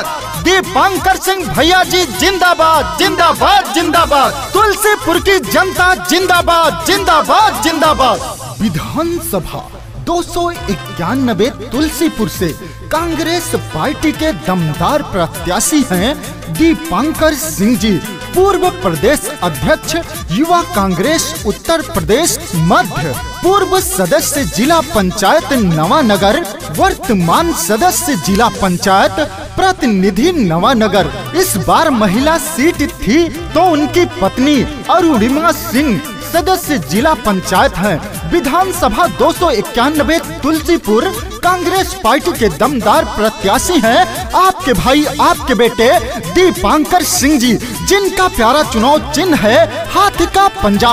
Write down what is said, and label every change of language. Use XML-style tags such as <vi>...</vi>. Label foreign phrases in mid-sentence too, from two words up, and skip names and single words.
<hi>दीपांकर सिंह भैया जी जिंदाबाद जिंदाबाद जिंदाबाद। तुलसीपुर की जनता जिंदाबाद जिंदाबाद जिंदाबाद। विधानसभा 291 तुलसीपुर से कांग्रेस पार्टी के दमदार प्रत्याशी हैं दीपांकर सिंह जी, पूर्व प्रदेश अध्यक्ष युवा कांग्रेस उत्तर प्रदेश मध्य, पूर्व सदस्य जिला पंचायत नवानगर, वर्तमान सदस्य जिला पंचायत प्रतिनिधि नवानगर। इस बार महिला सीट थी तो उनकी पत्नी अरुणिमा सिंह सदस्य जिला पंचायत हैं। विधानसभा 291 तुलसीपुर कांग्रेस पार्टी के दमदार प्रत्याशी हैं आपके भाई आपके बेटे दीपांकर सिंह जी, जिनका प्यारा चुनाव चिन्ह है हाथ का पंजा।</hi>